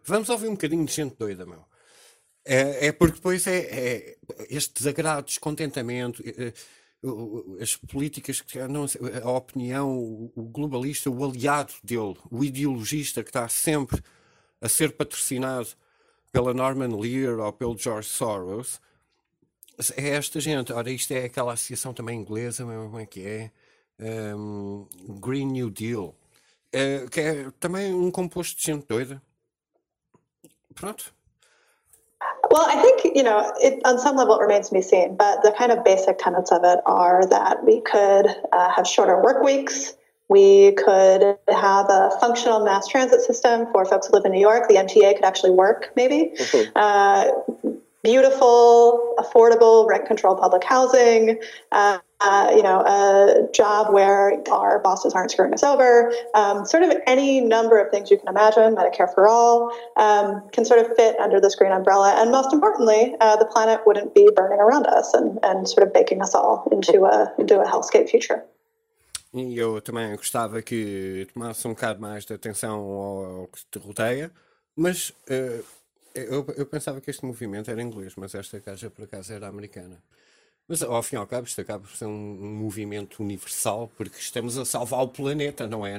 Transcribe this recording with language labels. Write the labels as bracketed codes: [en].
[pt] Vamos ouvir um bocadinho de gente doida, meu. É porque depois é este desagrado, descontentamento, as políticas, que não, a opinião, o globalista, o aliado dele, o ideologista que está sempre a ser patrocinado pela Norman Lear ou pelo George Soros. É esta gente. Ora, isto é aquela associação também inglesa, meu, como é que é? Green New Deal, que é também um composto de gente doida. Pronto. [en] Well, I think, you know, it, on some level it remains to be seen, but the kind of basic tenets of it are that we could have shorter work weeks, we could have a functional mass transit system for folks who live in New York, the MTA could actually work, maybe. Mm-hmm. Beautiful, affordable, rent-controlled public housing, you know, a job where our bosses aren't screwing us over, sort of any number of things you can imagine, Medicare for all, can sort of fit under this green umbrella. And most importantly, the planet wouldn't be burning around us and sort of baking us all into a hellscape future. [pt] E eu também gostava que tomasse um bocado mais de atenção ao que te rodeia, mas... Eu pensava que este movimento era inglês, mas esta caixa por acaso era americana. Mas ao fim e ao cabo, isto acaba por ser um movimento universal, porque estamos a salvar o planeta, não é?